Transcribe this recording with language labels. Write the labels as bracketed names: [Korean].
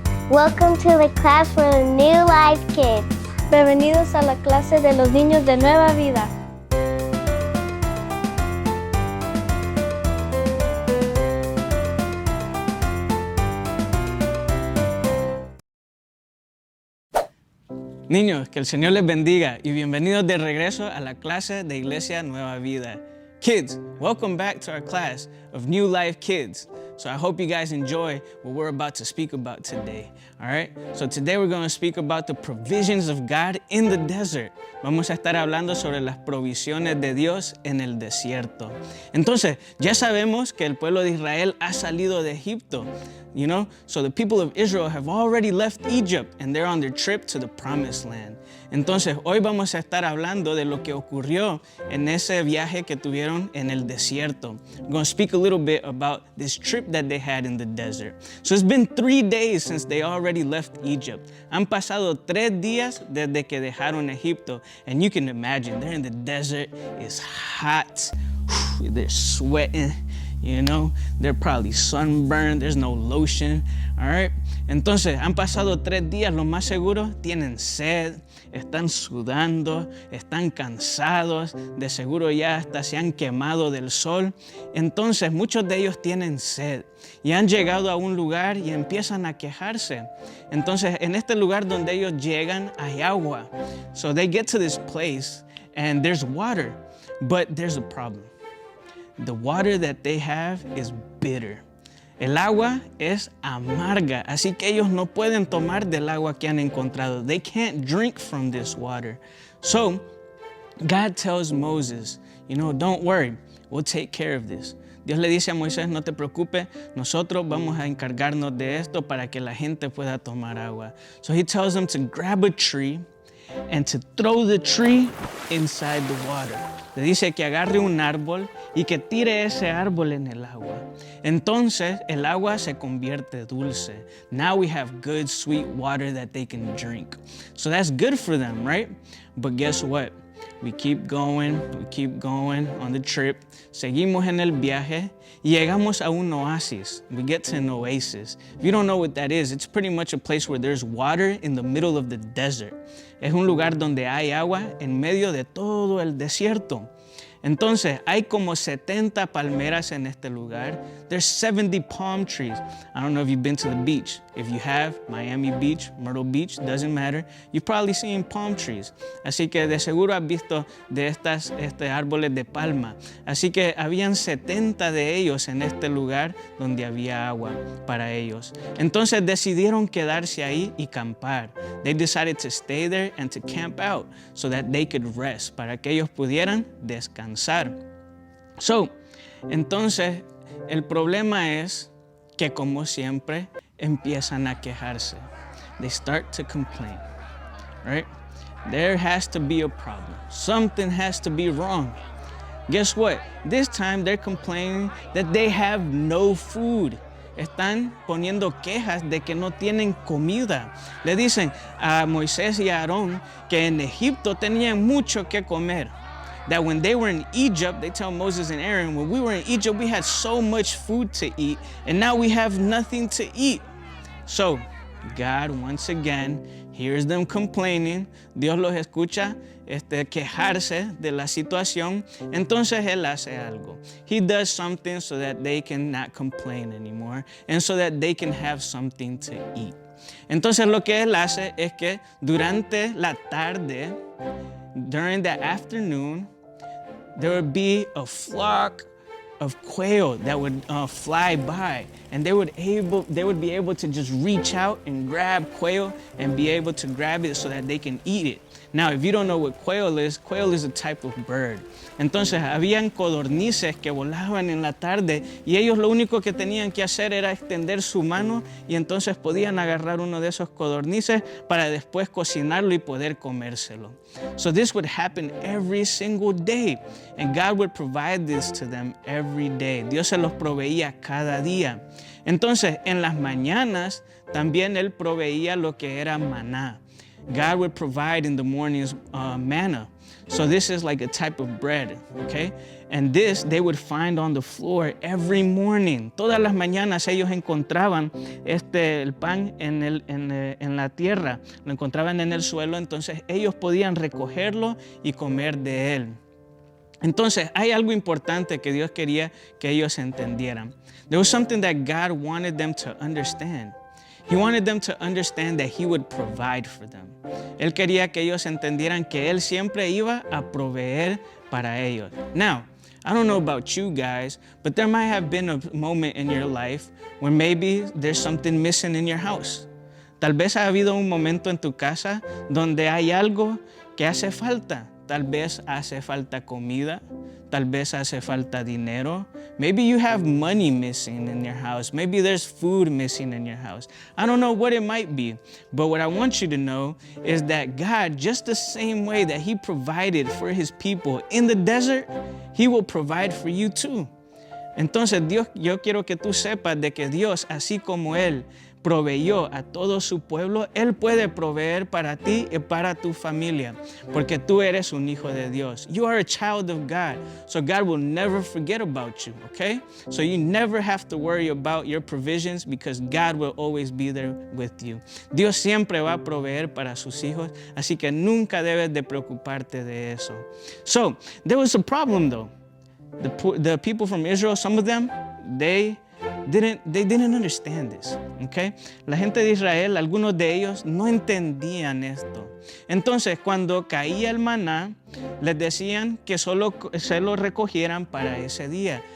[English] Welcome to the class for the New Life Kids. [Spanish] Bienvenidos a la clase de los niños de Nueva Vida. Niños, que el Señor les bendiga y bienvenidos de regreso a la clase de Iglesia Nueva Vida. [English] Kids, welcome back to our class of New Life Kids. So I hope you guys enjoy what we're about to speak about today. All right? So today we're going to speak about the provisions of God in the desert. [Spanish] Vamos a estar hablando sobre las provisiones de Dios en el desierto. Entonces, ya sabemos que el pueblo de Israel ha salido de Egipto. [English] You know, so the people of Israel have already left Egypt and they're on their trip to the promised land. [Spanish] Entonces, hoy vamos a estar hablando de lo que ocurrió en ese viaje que tuvieron en el desierto. [English] We're going to speak a little bit about this trip that they had in the desert. So it's been 3 days since they already left Egypt. [Spanish] Han pasado 3 días desde que dejaron Egipto. [English] And you can imagine, they're in the desert, it's hot, they're sweating. You know, they're probably sunburned, there's no lotion, all right? [Spanish] Entonces, han pasado 3 días, lo más seguro, tienen sed, están sudando, están cansados, de seguro ya hasta se han quemado del sol. Entonces, muchos de ellos tienen sed y han llegado a un lugar y empiezan a quejarse. Entonces, en este lugar donde ellos llegan, hay agua. [English] So they get to this place and there's water, but there's a problem. The water that they have is bitter. [Spanish] El agua es amarga, así que ellos no pueden tomar del agua que han encontrado. [English] They can't drink from this water. So, God tells Moses, you know, don't worry, we'll take care of this. [Spanish] Dios le dice a Moisés, no te preocupes, nosotros vamos a encargarnos de esto para que la gente pueda tomar agua. [English] So he tells them to grab a tree and to throw the tree inside the water. [Spanish] Le dice que agarre un árbol y que tire ese árbol en el agua. Entonces el agua se convierte dulce. [English] Now we have good sweet water that they can drink. So that's good for them, right? But guess what? We keep going on the trip. [Spanish] Seguimos en el viaje y llegamos a un oasis. [English] We get to an oasis. If you don't know what that is, it's pretty much a place where there's water in the middle of the desert. [Spanish] Es un lugar donde hay agua en medio de todo el desierto. Entonces, hay como 70 palmeras en este lugar. [English] There's 70 palm trees. I don't know if you've been to the beach. If you have, Miami Beach, Myrtle Beach, doesn't matter. You've probably seen palm trees. [Spanish] Así que de seguro has visto de estas árboles de palma. Así que habían 70 de ellos en este lugar donde había agua para ellos. Entonces decidieron quedarse ahí y campar. [English] They decided to stay there and to camp out so that they could rest, [Spanish] para que ellos pudieran descansar. So, entonces, el problema es que como siempre empiezan a quejarse. [English] They start to complain, right? There has to be a problem. Something has to be wrong. Guess what? This time they're complaining that they have no food. [Spanish] Están poniendo quejas de que no tienen comida. Le dicen a Moisés y a Aarón que en Egipto tenían mucho que comer. [English] That when they were in Egypt, they tell Moses and Aaron, when we were in Egypt, we had so much food to eat, and now we have nothing to eat. So, God, once again, hears them complaining. [Spanish] Dios los escucha quejarse de la situación. Entonces, Él hace algo. [English] He does something so that they can not complain anymore, and so that they can have something to eat. [Spanish] Entonces, lo que Él hace es que durante la tarde, [English] during the afternoon, there would be a flock of quail that would fly by, and they would be able to just reach out and grab quail and be able to grab it so that they can eat it. Now, if you don't know what quail is a type of bird. [Spanish] Entonces, habían codornices que volaban en la tarde y ellos lo único que tenían que hacer era extender su mano y entonces podían agarrar uno de esos codornices para después cocinarlo y poder comérselo. [English] So this would happen every single day, and God would provide this to them every day. [Spanish] Dios se los proveía cada día. Entonces, en las mañanas también Él proveía lo que era maná. [English] God would provide in the mornings manna. So this is like a type of bread, okay? And this they would find on the floor every morning. [Spanish] Todas las mañanas ellos encontraban el pan en la tierra, lo encontraban en el suelo, entonces ellos podían recogerlo y comer de él. Entonces, hay algo importante que Dios quería que ellos entendieran. [English] There was something that God wanted them to understand. He wanted them to understand that He would provide for them. [Spanish] Él quería que ellos entendieran que Él siempre iba a proveer para ellos. [English] Now, I don't know about you guys, but there might have been a moment in your life where maybe there's something missing in your house. [Spanish] Tal vez ha habido un momento en tu casa donde hay algo que hace falta. Tal vez hace falta comida, tal vez hace falta dinero. [English] Maybe you have money missing in your house. Maybe there's food missing in your house. I don't know what it might be, but what I want you to know is that God, just the same way that He provided for His people in the desert, He will provide for you too. [Spanish] Entonces, yo quiero que tú sepas de que Dios, así como Él proveyó a todo su pueblo, Él puede proveer para ti y para tu familia, porque tú eres un hijo de Dios. [English] You are a child of God, so God will never forget about you, okay? So you never have to worry about your provisions because God will always be there with you. [Spanish] Dios siempre va a proveer para sus hijos, así que nunca debes de preocuparte de eso. [English] So, there was a problem though. The people from Israel, some of them, they didn't understand this, okay? [Spanish] La gente de Israel, algunos de ellos no entendían esto. Entonces, cuando caía el maná, les decían que solo se lo recogieran para ese día.